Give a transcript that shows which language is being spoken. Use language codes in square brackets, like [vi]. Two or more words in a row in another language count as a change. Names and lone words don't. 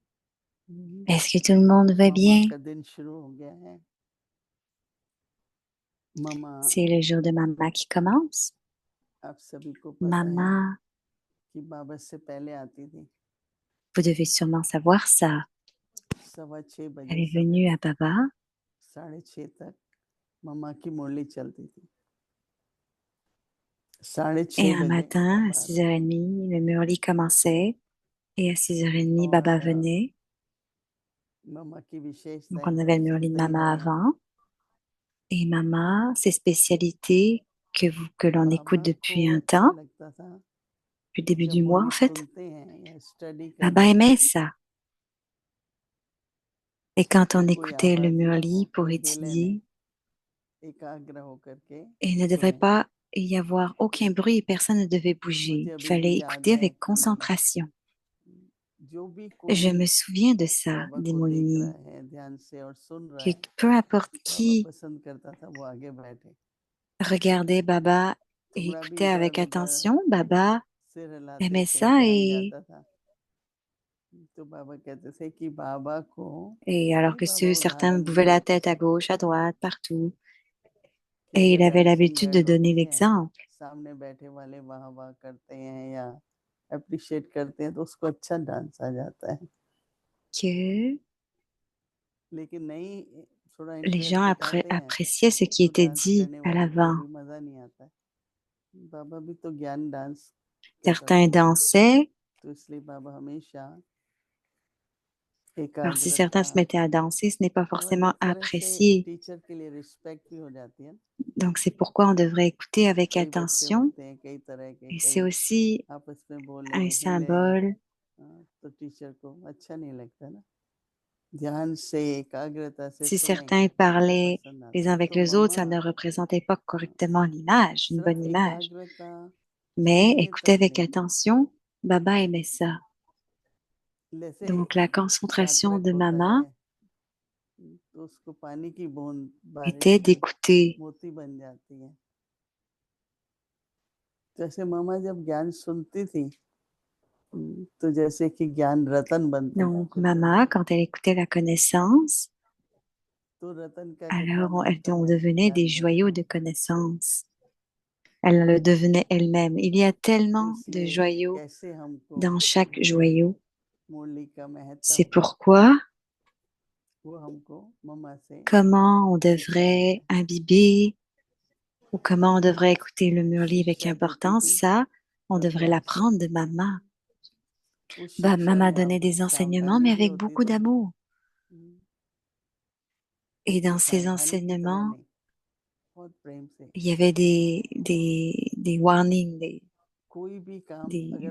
[fr] Est-ce que tout le monde va [hi] मम्मा [fr] bien? [hi] का दिन शुरू हो गया है। मम्मा, [fr] C'est le jour de Mama qui commence. [hi] आप सभी को पता है [fr] Mama, [hi] कि बाबा से पहले आती थी। [fr] vous devez sûrement savoir ça. [hi] 6:15 [fr] Elle [hi] बजे [fr] est [hi] से [fr] venue à Baba [hi] 6:30 तक मम्मा की मुरली चलती थी। [fr] et [hi] 6:30 [fr] un [hi] बजे [fr] matin à [hi] बाबा आते थे। [fr] 6h30, le murli commençait et à 6h30, Baba [hi] और [fr] venait. [hi] मम्मा की [fr] Donc [hi] विशेषताएं [fr] on [hi] तो [fr] avait [hi] आप [fr] le murli de [hi] सुनते ही [fr] Mama [hi] होंगे। [fr] avant. Et Mama, ses spécialités que l'on écoute [hi] बाबा को [fr] depuis un [hi] अच्छा [fr] temps, [hi] लगता था [fr] depuis le début [hi] जब [fr] du mois [hi] मुरली [fr] en fait. [hi] सुनते हैं या स्टडी [fr] Baba [hi] करते हैं [fr] aimait ça. Et quand [hi] तो [fr] on [hi] कोई [fr] écoutait le [hi] आवाज ना हो, [fr] murli pour [hi] अकेले में [fr] étudier, [hi] एकाग्र होकर के [fr] il ne devait [hi] सुने। [fr] pas y avoir aucun bruit et personne ne devait bouger. [hi] मुझे [fr] Il [hi] अभी [fr] fallait [hi] भी याद [fr] écouter [hi] है [fr] avec [hi] कि [fr] concentration. [hi] जो भी [fr] Je [hi] कोई [fr] me souviens de ça, [hi] बाबा [fr] des [hi] को देख [fr] Moïni, [hi] रहा है ध्यान से और सुन रहा [fr] que [hi] है, [fr] peu importe [hi] बाबा [fr] qui [hi] पसंद करता था वो आगे बैठे। [fr] regardait Baba et [hi] थोड़ा भी [fr] écoutait [hi] इधर [fr] avec [hi] उधर [fr] attention, Baba [hi] सिर हिलाते [fr] aimait [hi] थे, [fr] ça [hi] ध्यान जाता था। तो बाबा कहते थे कि बाबा को [fr] et alors [hi] कोई [fr] que [hi] बाबा [fr] certains [hi] उदाहरण [fr] bougeaient [hi] दिया [fr] la tête à gauche, à droite, partout. [hi] कि [fr] Et il [hi] अगर [fr] avait [hi] डांसिंग [fr] l'habitude de [hi] गर्ल [fr] donner [hi] होती है, [fr] l'exemple. [hi] सामने बैठे वाले वाह वाह करते हैं या अप्रिशिएट करते हैं तो उसको अच्छा डांस आ जाता है। [fr] Que [hi] लेकिन नहीं, थोड़ा [fr] les [hi] इंटरेस्ट [fr] gens [hi] दिखाते हैं [fr] appréciaient ce qui [hi] तो [fr] était [hi] डांस [fr] dit [hi] करने [fr] à [hi] वाले को [fr] l'avant. [hi] भी मजा नहीं आता है। बाबा भी तो ज्ञान डांस करता [fr] Certains [hi] था, [fr] dansaient. [hi] तो इसलिए बाबा हमेशा [fr] Alors si certains [hi] एकाग्रता [fr] se mettaient à danser, ce n'est pas [hi] और [fr] forcément [hi] एक तरह से [fr] apprécié. [hi] टीचर के लिए रिस्पेक्ट भी हो जाती है। [fr] Donc c'est pourquoi on devrait écouter avec [hi] कई बच्चे [fr] attention. [hi] होते हैं कई तरह के, [fr] Et c'est [hi] कई [fr] aussi [hi] आपस में बोले [fr] un [hi] हिले, [fr] symbole. [hi] तो टीचर को अच्छा नहीं लगता ना। ध्यान से एकाग्रता से [fr] Si [hi] सुने [fr] certains [hi] तो [fr] parlaient [hi] पसंद [fr] les [hi] आता [fr] uns [hi] है। [fr] avec [hi] तो [fr] les autres, [hi] मम्मा [fr] ça ne représentait pas correctement l'image, une bonne [hi] सिर्फ [fr] image. [hi] एकाग्रता [fr] Mais [hi] सुनने [fr] écouter [hi] तक [fr] avec [hi] नहीं, [fr] attention, Baba aimait ça. [hi] जैसे [fr] Donc la concentration [hi] छात्रक [fr] de [hi] होता है [fr] Mama [hi] तो उसको पानी की बूंद बारिश [fr] était [hi] की [fr] d'écouter. [hi] मोती बन जाती है। जैसे मामा जब ज्ञान सुनती थी तो जैसे कि ज्ञान रतन बनते हैं। [fr] Donc Mama, quand elle écoutait la connaissance, [hi] तो रतन का [fr] Alors [hi] खजाना [fr] on [hi] एकदम ऐसे [fr] devenait des [hi] जान [fr] joyaux [hi] जाता [fr] de [hi] है। [fr] connaissances. Elle le devenait elle-même. Il y a [hi] तो [fr] tellement de [hi] इसलिए [fr] joyaux [hi] कैसे हमको [fr] dans chaque joyau. [hi] मुरली का महत्व, [fr] C'est pourquoi, [hi] वो हमको मम्मा से [fr] comment on [hi] सीखना [fr] devrait [hi] है। [fr] imbiber ou comment on devrait écouter le murli avec [hi] शिक्षा देती [fr] importance, [hi] थी [fr] ça, on devrait [hi] प्यार से। [fr] l'apprendre de maman. [hi] उस [fr] Bah, [hi] शिक्षा [fr] maman [hi] में [fr] donnait [hi] आप [fr] des enseignements, [hi] सावधानी [fr] mais [hi] भी [fr] avec [hi] होती [fr] beaucoup [hi] तो [fr] d'amour. Et [hi] वो [fr] dans ces [hi] सावधानी की तरह [fr] enseignements, [hi] नहीं, बहुत प्रेम से। [fr] il y avait des warnings, [hi] कोई भी काम अगर